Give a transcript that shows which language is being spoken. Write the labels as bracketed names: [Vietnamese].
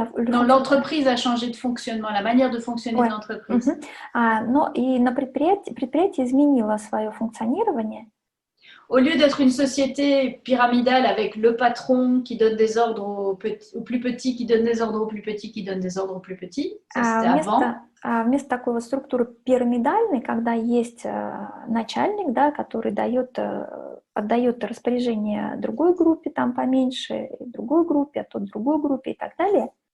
[French] Non, l'entreprise a changé de fonctionnement, la manière de fonctionner de l'entreprise. [Russian] Но и на предприятие изменило свое функционирование. [French] Au lieu d'être une société pyramidale avec le patron qui donne des ordres aux plus petits, qui donne des ordres aux plus petits, qui donne des ordres aux plus petits, ça c'était avant. [Russian] Вместо такой вот структуры пирамидальной, когда есть начальник, да, который отдает распоряжение другой группе, там поменьше, другой группе, а тот другой группе и так далее.